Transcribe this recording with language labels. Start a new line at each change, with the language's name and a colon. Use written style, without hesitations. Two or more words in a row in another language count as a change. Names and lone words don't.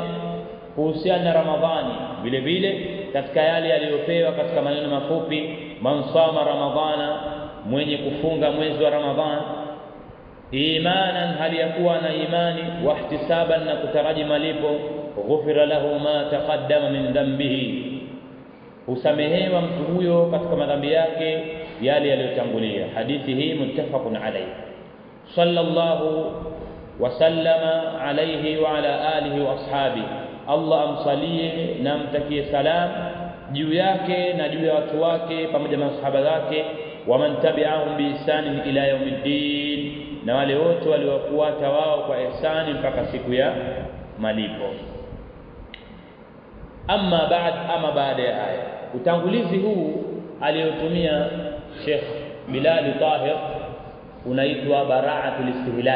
Swahili: kuhusiana na Ramadhani vile vile katika yale aliyopewa katika maneno mafupi:
Arabic: من صام رمضان,
Swahili: mwenye kufunga mwezi wa Ramadhani, imanan, hali ya kuwa na imani,
Arabic: واحتسابا,
Swahili: na kutaraji malipo,
Arabic: غفر له ما تقدم من ذنبه,
Swahili: husamehewa mtu huyo katika madhambi yake yale yaliyotangulia. Hadithi hii
Arabic: متفق عليه. صلى الله وسلم عليه وعلى آله وأصحابه,
Swahili: Allah amsalie na amtakie salam juu yake na juu ya watu wake pamoja na masahaba zake,
Arabic: ومن تبعهم بإحسان إلى يوم الدين,
Swahili: na wale wote waliofuata wao kwa ihsani mpaka siku ya malipo. Amma baada ya haya, utangulizi huu aliyotumia Sheikh Bilal Tahir unaitwa
Arabic: براعة الاستهلال.